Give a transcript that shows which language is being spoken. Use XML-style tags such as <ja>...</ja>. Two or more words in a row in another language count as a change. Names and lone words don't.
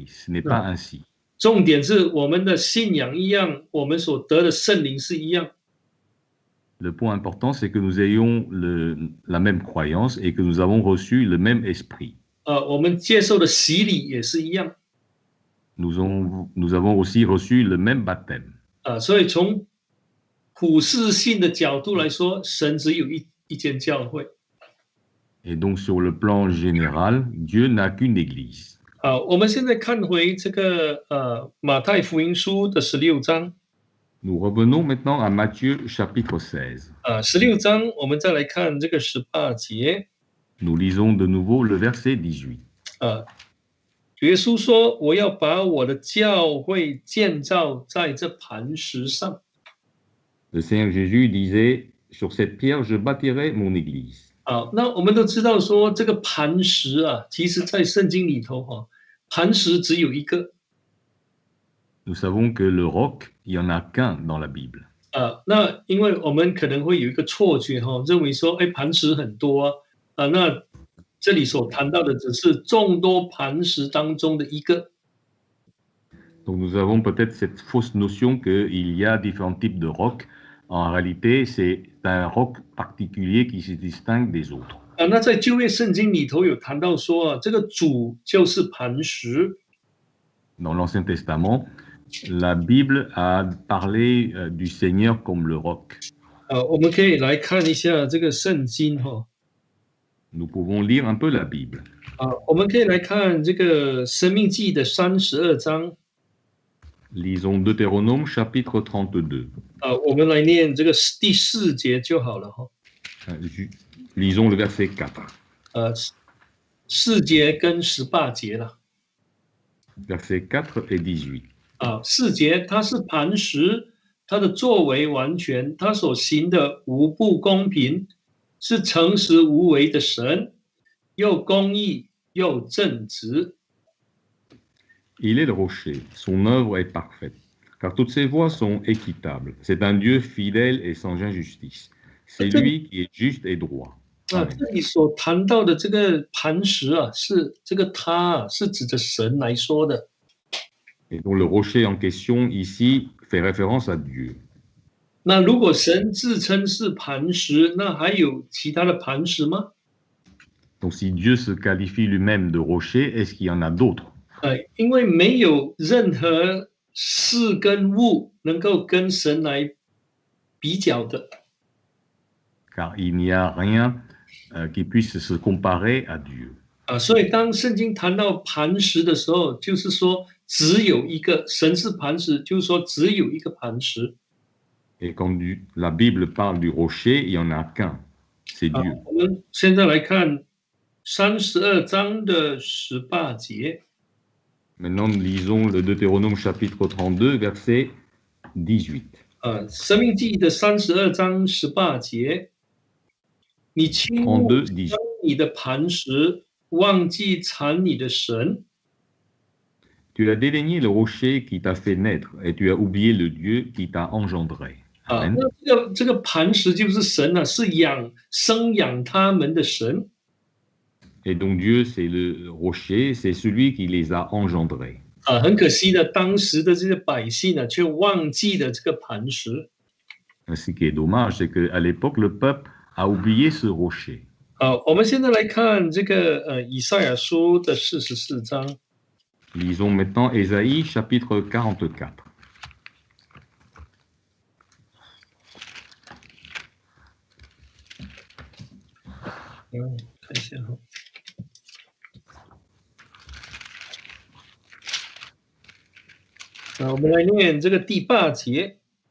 <fr>Ce n'est pas ainsi.</fr> <zh>重点是我们的信仰一样，我们所得的圣灵是一样。</zh> <fr>Le point important, c'est que nous ayons la même croyance et que nous avons reçu le même esprit.</fr> <zh>我们接受的洗礼也是一样。</zh> <fr>Nous avons aussi reçu le même baptême.</fr> <zh>所以从普世性的角度来说，神只有一间教会。</zh> <fr>Et donc, sur le plan général, Dieu n'a qu'une église.</fr> <zh>我们现在看回这个马太福音书的16章。</zh> <fr>Nous revenons maintenant à Matthieu chapitre 16.</fr> <zh>16 章我们再来看这个18节。</zh> <fr>Nous lisons de nouveau le verset 18.</fr> <zh>耶稣说：“我要把我的教会建造在这磐石上。”</zh> <fr>Le Seigneur Jésus disait, sur cette pierre, je bâtirai mon église.</fr> <zh>那我们都知道说这个磐石其实在圣经里头磐石只有一个。</zh> <fr>Nous savons que le roc, il n'y en a qu'un dans la Bible.</fr> <zh>那因为我们可能会有一个错觉认为说，磐石很多那这里所谈到的只是众多磐石当中的一个。</zh> <fr>Donc nous avons peut-être cette fausse notion qu'il y a différents types de rocs. En réalité, c'est un roc particulier qui se distingue des autres.</fr> <zh>那在旧约圣经里头有谈到说这个主就是磐石。</zh> <fr>Dans l'Ancien Testament, la Bible a parlé du Seigneur comme le roc.</fr> <zh>我们可以来看一下这个圣经</zh> <fr>Nous pouvons lire un peu la Bible.</fr> <zh>我们可以来看这个申命记的32章。</zh> <fr>Lisons Deutéronome chapitre 32.</fr> <zh>我们来念这个第4节就好了</zh> <fr>Lisons le verset 4.</fr> <zh>4 节跟18节了。</zh> <fr>Verset 4 et 18.</fr> <zh>4 节，他是磐石，他的作为完全，他所行的无不公平，是诚实无为的神，又公义又正直。</zh> <fr>Il est le rocher, son œuvre est parfaite, car toutes ses voies sont équitables. C'est un Dieu fidèle et sans injustice. C'est lui qui est juste et droit.</fr> <zh>这里所谈到的这个磐石是这个他是指着神来说的。</zh> <fr>Et donc le rocher en question ici fait référence à Dieu.</fr> <zh>那如果神自称是磐石，那还有其他的磐石吗？</zh> <fr>Donc si Dieu se qualifie lui-même de rocher, est-ce qu'il y en a d'autres?</fr> <zh>因为没有任何事跟物能够跟神来比较的。</zh> <fr>Car il n'y a rien qui puisse se comparer à Dieu.</fr> <zh>所以当圣经谈到磐石的时候，就是说只有一个神是磐石，就是说只有一个磐石。</zh> <fr>Et quand la Bible parle du rocher, il n'y en a qu'un, c'est Dieu.</fr> <zh>我们现在来看32章的18节。</zh> <fr>Maintenant, nous lisons le Deutéronome chapitre 32, verset 18.</fr> <zh>申命记的32章18节，你轻误将你的磐石，忘记缠你的神。</zh> <fr>Tu as dédaigné le rocher qui t'a fait naître, et tu as oublié le Dieu qui t'a engendré. Amen.</fr> <zh>那这个磐石就是神是生养他们的神。</zh> <fr>Et donc Dieu, c'est le rocher, c'est celui qui les a engendrés.</fr> <zh>很可惜的，当时的这些百姓却忘记了这个磐石。</zh> <fr>Ce qui est dommage, c'est qu'à l'époque, le peuple a oublié ce rocher.</fr> <zh>我们现在来看这个以赛亚书的44章。</zh> <fr>Lisons maintenant Ésaïe chapitre 44.</fr> <zh>看一下我们来念这个第8节。</zh>